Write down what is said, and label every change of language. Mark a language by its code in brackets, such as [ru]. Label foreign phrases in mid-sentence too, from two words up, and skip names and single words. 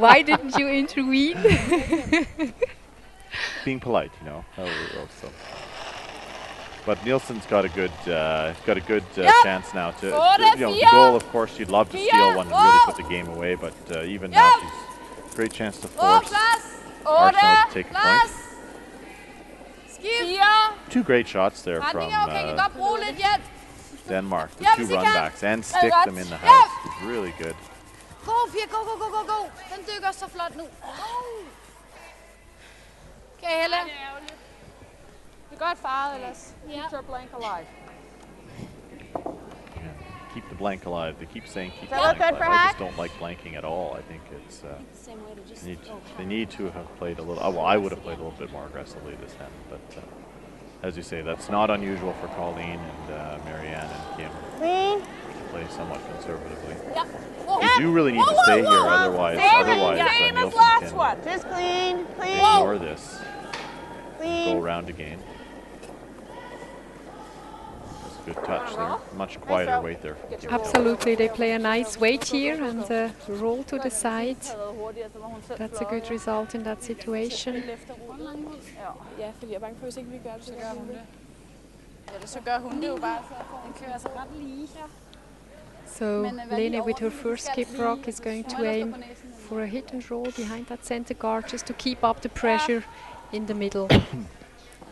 [en] Why didn't you intervene? Being polite, you know. How we will, so. But Nielsen's got a good chance now to, the goal. Of course, you'd love to steal one and really put the game away, but even now, she's great chance to [da] Åh, [en] force [da] plads! [en] Arsenault to take the point. [da] Plads! Skift! [en] 4. 2 great shots there from [da] Retning er okay, kan godt bruge lidt hjælp. [en] Denmark. The Yep, 2 she run can. backs and stick [da] godt. [en] them in the Yep. house. It's really good. Go, Fia, go, go, go, go, go. [da] Den dykker så flot nu. Okay, Helle. Det er ærgerligt. Det er godt faret ellers. [en] Keeps her blank alive. Keep the blank alive. They keep saying keep the Does that blank look good alive. for I just Hack? don't like blanking at all. I think it's Same way to just they need to have played a little. Well, I would have played a little bit more aggressively this hand, but as you say, that's not unusual for Colleen and Marianne and Kim Clean. to play somewhat conservatively. [da] Ja. Whoa. [en] You do really need to stay here, otherwise Same as last Nielsen one. Just clean. can Clean. ignore this. Go Clean. around again. That's a good touch there. Much quieter weight there. Absolutely, they play a nice weight here and roll to the side. [da] Taget hurtigere, så må hun selv [en] That's a good result in that situation. [da] Ja, fordi jeg er bange for, hvis ikke vi gør det, så gør hun det. Ja, så gør hun det jo bare. Den kører sig ret lige. [en] So Lene with her first skip rock is going to aim for a hit and roll behind that center guard just to keep up the pressure in the middle.